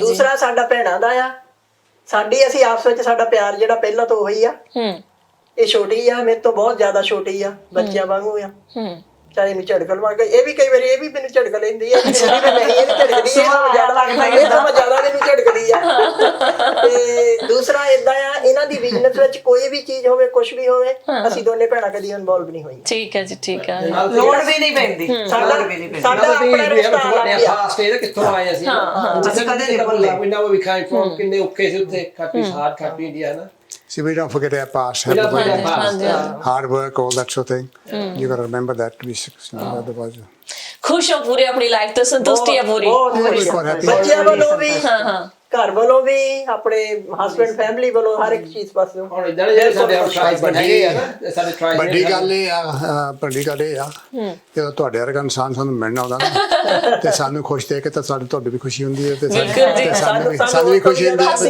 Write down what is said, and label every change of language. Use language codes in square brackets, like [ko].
[pa] ਦੂਸਰਾ ਸਾਡਾ ਭੈਣਾਂ ਦਾ ਆ ਸਾਡੀ ਅਸੀਂ ਆਪਸ ਵਿੱਚ ਸਾਡਾ ਪਿਆਰ ਜਿਹੜਾ ਪਹਿਲਾਂ ਤੋਂ ਉਹੀ ਆ ਇਹ ਛੋਟੀ ਆ ਮੇਰੇ ਤੋਂ ਬਹੁਤ ਜ਼ਿਆਦਾ ਛੋਟੀ ਆ ਬੱਚਿਆਂ ਵਾਂਗੂ ਆ ਚਾਹੇ ਨੂੰ ਝੜਕ ਲਵਾ ਕੇ ਇਹ ਵੀ ਕਈ ਵਾਰੀ ਇਹ ਵੀ ਮੈਨੂੰ ਝੜਕ ਲੈਂਦੀ ਹੈ ਨਹੀਂ ਇਹ ਝੜਕਦੀ ਹੈ ਜ਼ਿਆਦਾ ਲੱਗਦਾ ਇਹ ਤਾਂ ਜ਼ਿਆਦਾ ਮੈਨੂੰ ਝੜਕਦੀ ਆ ਤੇ ਦੂਸਰਾ ਇਦਾਂ ਆ ਇਹਨਾਂ ਦੀ ਬਿਜ਼ਨਸ ਵਿੱਚ ਕੋਈ ਵੀ ਚੀਜ਼ ਹੋਵੇ ਕੁਝ ਵੀ ਹੋਵੇ ਅਸੀਂ ਦੋਨੇ ਭੈਣਾਂ ਕਦੀ ਇਨਵੋਲਵ ਨਹੀਂ ਹੋਈਆਂ ਠੀਕ ਹੈ ਜੀ ਠੀਕ ਹੈ ਲੋੜ ਵੀ ਨਹੀਂ ਪੈਂਦੀ ਸਾਡਾ ਆਪਣਾ ਰਿਸ਼ਤਾ ਅਲੱਗ ਆ ਸਟੇਜ ਕਿੱਥੋਂ ਆਏ ਅਸੀਂ ਅਸੀਂ ਕਦੇ ਨਹੀਂ ਭੁੱਲੇ [en] we know where we came from [pa] ਕਿੰਨੇ ਔਖੇ ਸੀ ਉੱਥੇ ਕਾਫੀ ਹਾਰਡ ਕਾਫੀ ਇੰਡੀਆ ਨਾ [en] See, we don't forget our past. We don't forget our past. Hard work, all that sort of thing. You got to remember that to be successful. Otherwise, [pa] ਖੁਸ਼ ਹੋ ਪੂਰੇ ਆਪਣੀ life ਤੋਂ ਸੰਤੁਸ਼ਟੀ ਹੈ ਪੂਰੀ ਬਹੁਤ ਖੁਸ਼ ਆ। ਬੱਚਿਆਂ ਵੱਲੋਂ ਵੀ ਘਰ ਵੱਲੋਂ ਵੀ ਆਪਣੇ ਹਸਬੰਡ ਫੈਮਿਲੀ ਵੱਲੋਂ ਹਰ ਇੱਕ ਚੀਜ਼ ਪਾਸੋਂ ਹੁਣ ਇਦਾਂ ਦੇ ਜਿਹੜੇ ਸਾਡੇ ਟ੍ਰਾਈਬ ਹੈਗੇ ਆ ਨਾ ਸਾਡੇ ਟ੍ਰਾਈਬ ਵੱਡੀ ਗੱਲ ਇਹ ਆ ਜਦੋਂ ਤੁਹਾਡੇ ਵਰਗਾ ਇਨਸਾਨ ਸਾਨੂੰ ਮਿਲਣਾ ਆਉਂਦਾ ਨਾ ਤੇ ਸਾਨੂੰ ਖੁਸ਼ ਦੇਖ ਕੇ ਤਾਂ ਤੁਹਾਡੀ ਵੀ ਖੁਸ਼ੀ ਹੁੰਦੀ ਹੈ ਤੇ ਸਾਨੂੰ ਵੀ ਖੁਸ਼ੀ ਹੁੰਦੀ ਹੈ